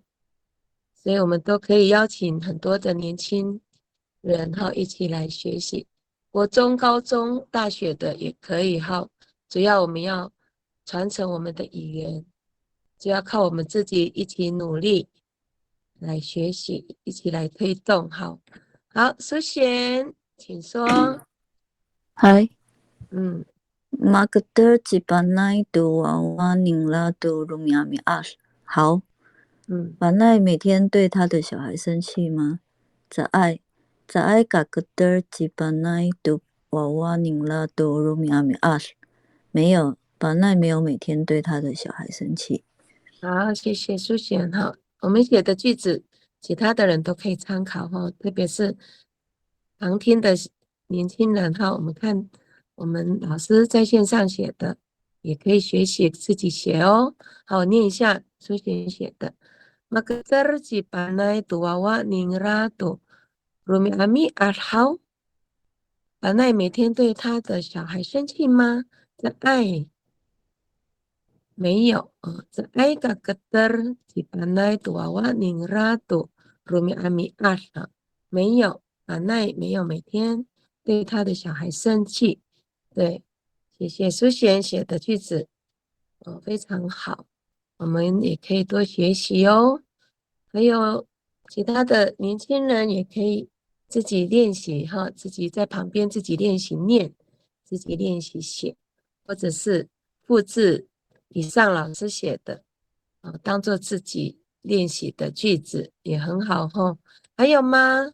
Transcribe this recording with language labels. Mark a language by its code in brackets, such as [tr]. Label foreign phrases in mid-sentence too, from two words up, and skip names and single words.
[zh] 所以我们都可以邀请很多的年轻人一起来学习，国中、高中、大学的也可以主要我们要传承我们的语言，就要靠我们自己一起努力来学习，一起来推动。好，苏贤，请说。 Hai, 嗯 [tao] Magder jibanai do wawa ningla do rumiami ash。 [zh] 好，板奈每天对他的小孩生气吗？ [tao] 在爱 Gagder jibanai do wawa ningla do rumiami ash。 [zh] 没有，板奈没有每天对他的小孩生气。好，谢谢苏贤。我们写的句子其他的人都可以参考特别是旁听的年轻人我们看我们老师在线上写的也可以学习自己写哦。好，我念一下苏贤写的。 [tao] Magder jibanai do wawa ningla do rumiami ash。 [zh] 板奈每天对他的小孩生气吗？在爱没有在爱 [tao] Gagder jibanai do wawa ningla do rumiami ash。 [zh] 没有，板奈没有每天对他的小孩生气。对，谢谢苏贤写的句子非常好，我们也可以多学习哦。还有其他的年轻人也可以自己练习自己在旁边自己练习念，自己练习写，或者是复制以上老师写的当做自己练习的句子也很好还有吗？